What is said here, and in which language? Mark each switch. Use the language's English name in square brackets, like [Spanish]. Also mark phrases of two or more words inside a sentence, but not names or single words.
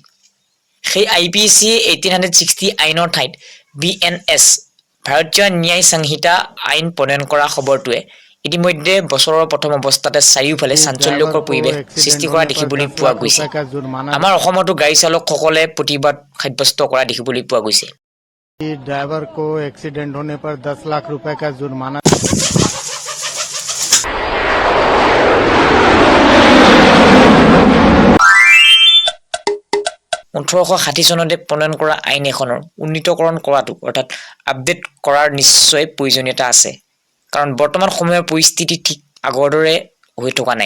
[Assamese] সেই IPC 1860 আইনৰ ঠাইত BNS ভাৰতীয় ন্যায় সংহিতা আইন প্ৰণয়ন কৰা খবৰটোৱে ইতিমধ্যে বছৰৰ প্ৰথম অৱস্থাতে চাৰিওফালে চাঞ্চল্যকৰ পৰিৱেশ সৃষ্টি কৰা দেখিবলৈ পোৱা গৈছে। আমাৰ অসমতো গাড়ী চালকসকলে প্ৰতিবাদ সাব্যস্ত কৰা দেখিবলৈ পোৱা গৈছে। [Hindi] ड्राइवर को एक्सीडेंट होने पर 10 लाख रुपए का जुर्माना। [Assamese] 1860 চনতে প্ৰণয়ন কৰা আইন এখনৰ উন্নীতকৰণ কৰাটো অৰ্থাৎ আপডেট কৰাৰ নিশ্চয় প্ৰয়োজনীয়তা আছে, কাৰণ বৰ্তমান সময়ৰ পৰিস্থিতি ঠিক আগৰ দৰে হৈ থকা নাই।